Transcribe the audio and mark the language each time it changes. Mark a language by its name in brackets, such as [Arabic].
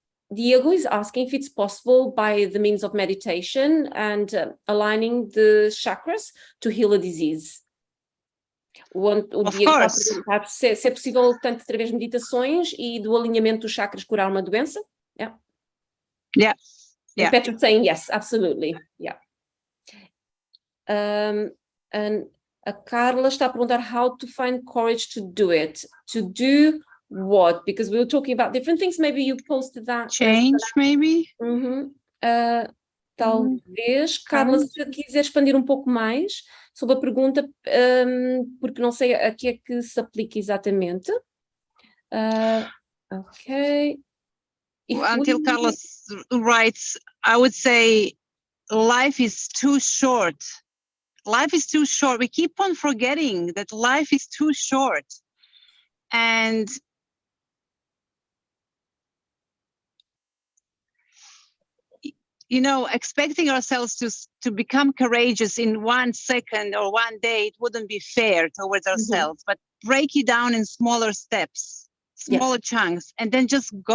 [English] Diego is asking if it's possible by the means of meditation and aligning the chakras to heal a disease. [Portuguese] O Diego está a perguntar se é possível, tanto através de meditações e do alinhamento dos chakras, curar uma doença. [English] Yeah. Yeah. And Petra saying yes, absolutely. Yeah. And [Portuguese] a Carla está a perguntar [English] how to find courage to do it. To do what? Because we were talking about different things. Maybe you posted that. Change, maybe? [Portuguese] Talvez. Carla, se quiser expandir um pouco mais sobre a pergunta, porque não sei a que é que se aplica exatamente. [English] Okay. Until Carlos writes, I would say life is too short. Life is too short. We keep on forgetting that life is too short. And you know, expecting ourselves to become courageous in 1 second or 1 day, it wouldn't be fair towards ourselves, but break it down in smaller steps, smaller chunks, and then just